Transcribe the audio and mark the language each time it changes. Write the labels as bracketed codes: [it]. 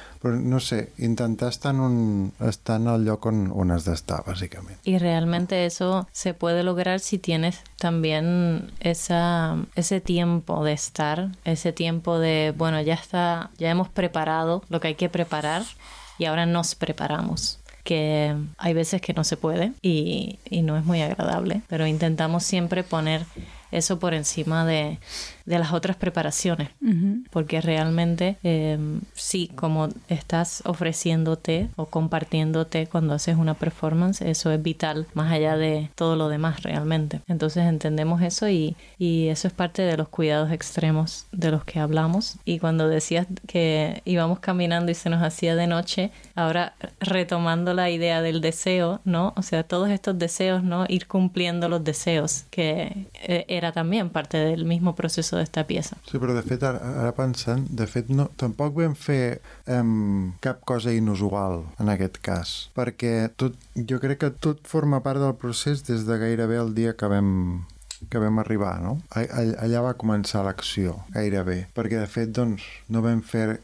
[ca] Però no sé, intentar estar en, estar en el lloc on, on has d'estar, bàsicament. I realment [es] eso se puede lograr si tienes también esa, ese tiempo de estar, ese tiempo de, bueno, ya está, ya hemos preparado lo que hay que preparar y ahora nos preparamos. Que hay veces que no se puede y no es muy agradable, pero intentamos siempre poner eso por encima de las otras preparaciones. Uh-huh. Porque realmente, sí, como estás ofreciéndote o compartiéndote cuando haces una performance, eso es vital, más allá de todo lo demás realmente. Entonces entendemos eso y eso es parte de los cuidados extremos de los que hablamos. Y cuando decías que íbamos caminando y se nos hacía de noche, ahora retomando la idea del deseo, ¿no? O sea, todos estos deseos, ¿no? Ir cumpliendo los deseos, que era también parte del mismo proceso d'esta pieza. [ca] Sí, però de fet, ara pensant, de fet, no, tampoc vam fer cap cosa inusual en aquest cas, perquè tot, jo crec que tot forma part del procés des de gairebé el dia que vam... que vam arribar, no? Allà va començar l'acció, gairebé. Perquè, de fet, doncs, no vam fer...